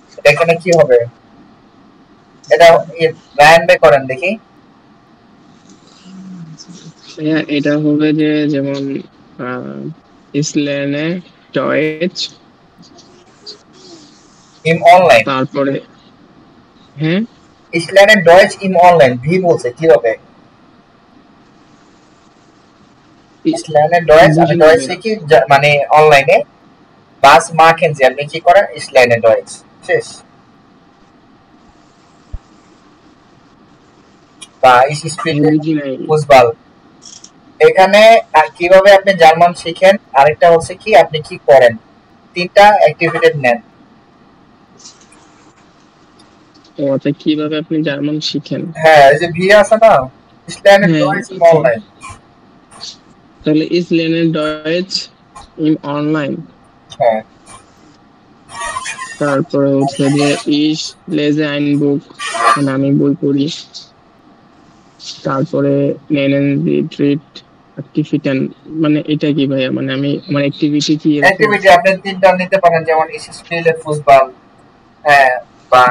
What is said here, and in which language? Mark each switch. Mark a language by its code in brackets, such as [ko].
[bn] এখানে কি হবে? এটা রায়ান ভাই করেন দেখি। এটা হবে যে যেমন [de] ich lerne Deutsch im Online। [bn] তারপরে হ্যাঁ, [de] ich lerne Deutsch im Online, [bn] V বলছে, কি হবে? [de] Ich lerne Deutsch, [bn] আমি Deutsch শিখি মানে অনলাইনে। [de] Was machen Sie? [bn] আপনি কি করেন? [de] Ich lerne Deutsch। শেষ। বা ich spiele Fußball। [bn] এখানে কিভাবে আপনি জার্মান শিখেন, আরেকটা হচ্ছে কি আপনি কি করেন, তিনটা অ্যাক্টিভিটি নেন। আচ্ছা, কিভাবে আপনি জার্মান শিখেন? হ্যাঁ, এই যে ভি আছে না, [de] ich lerne Deutsch im Online। তাহলে ich lerne Deutsch im Online। [bn] হ্যাঁ, তারপরে হচ্ছে যে [de] ich lese ein Buch, [bn] মানে আমি বই পড়ি। তারপরে [de] nennen Sie Treat Aktivitäten, [bn] মানে এটা কি ভাইয়া, মানে আমি আমার অ্যাক্টিভিটি কি এরকম? অ্যাক্টিভিটি আপনি তিনটা নিতে পারেন, যেমন [de] ich spiele Fußball, [bn] হ্যাঁ, বা